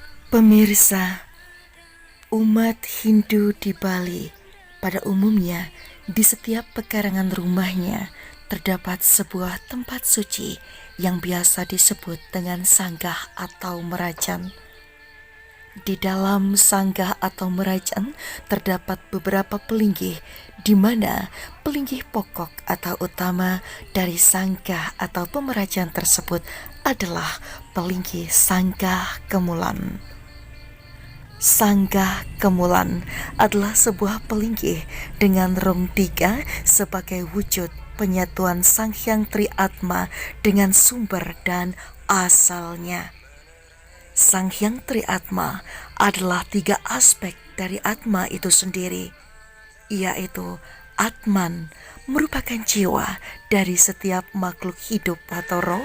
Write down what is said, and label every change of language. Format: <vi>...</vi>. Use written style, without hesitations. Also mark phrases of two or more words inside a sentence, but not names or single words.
<id>Pemirsa, umat Hindu di Bali pada umumnya di setiap pekarangan rumahnya terdapat sebuah tempat suci yang biasa disebut dengan sanggah atau merajan. Di dalam sanggah atau merajan terdapat beberapa pelinggih di mana pelinggih pokok atau utama dari sanggah atau pemerajan tersebut adalah pelinggih sanggah kemulan. Sanggah kemulan adalah sebuah pelinggih dengan rong tiga sebagai wujud penyatuan Sang Hyang Triatma dengan sumber dan asalnya. Sang Hyang Triatma adalah tiga aspek dari Atma itu sendiri, yaitu Atman merupakan jiwa dari setiap makhluk hidup atau roh.</id>